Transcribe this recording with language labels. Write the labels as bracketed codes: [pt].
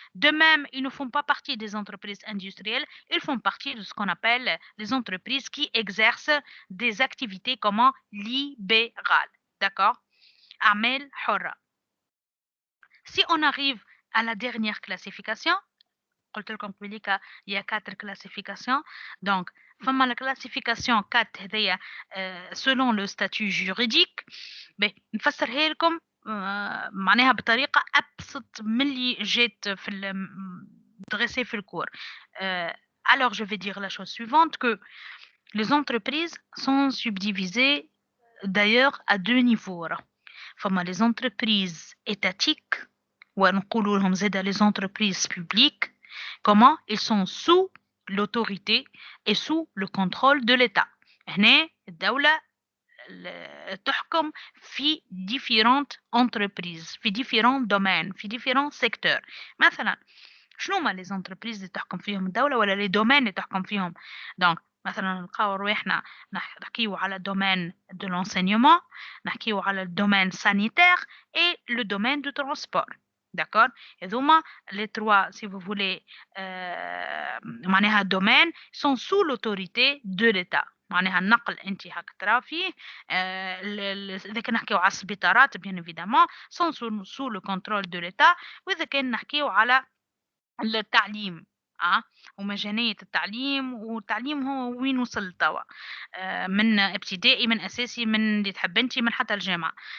[fr] De même, ils ne font pas partie des entreprises industrielles, ils font partie de ce qu'on appelle les entreprises qui exercent des activités comment libérales, d'accord? [ar] أعمال حرة. [fr] Si on arrive à la dernière classification, [ar] قلت لكم قبيليك [fr] il y a 4 classifications. Donc, [ar] فما [fr] la classification 4 [ar] هذيا [fr] selon le statut juridique. [ar] نفسرها لكم معناها بطريقة أبسط من اللي جات في dressé في الكور. [fr] Alors, je vais dire la chose suivante, que les entreprises sont subdivisées d'ailleurs à 2 niveaux. [ar] فما [fr] les entreprises étatiques [ar] ونقولوا لهم زادا [fr] les entreprises publiques. Comment? Ils sont sous l'autorité et sous le contrôle de l'État. [ar] هنا الدولة تحكم في [fr] différentes entreprises, [ar] في [fr] différents domaines, [ar] في [fr] différents secteurs. [ar] مثلا شنو هما [fr] les entreprises [ar] اللي تحكم فيهم الدولة ولا [fr] les domaines [ar] اللي تحكم فيهم؟ donc مثلا نلقاو رواحنا نحكيو على الدومين [fr] de l'enseignement, [ar] نحكيو على الدومين [fr] sanitaire et le domaine du transport. d'accord. [ar] هذوما [fr] les trois si vous voulez [ar] معناها [fr] domaines sont sous l'autorité de l'État. [ar] معناها النقل انت هاك ترى فيه اذا كان نحكيو على السبيطارات [fr] bien évidemment sont sous le contrôle de l'État. [ar] واذا كان نحكيو على التعليم ومجانية التعليم، والتعليم هو وين وصل توا من ابتدائي من أساسي من اللي تحب انت من حتى الجامعة.